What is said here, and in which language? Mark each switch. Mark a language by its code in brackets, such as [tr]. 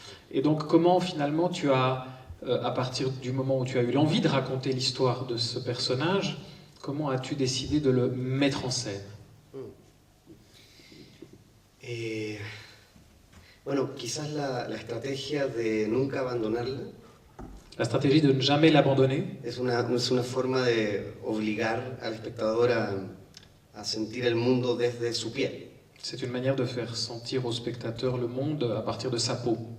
[fr] Et donc comment finalement tu as... à partir du moment où tu as eu l'envie de raconter l'histoire de ce personnage, comment as-tu décidé de le mettre en scène? [es] Bueno, quizás la estrategia de nunca abandonarla. [fr] La stratégie de ne jamais l'abandonner. [es] Es una forma de obligar al espectador a sentir el mundo desde su piel. [fr] C'est une manière de faire sentir au spectateur le monde à partir de sa peau.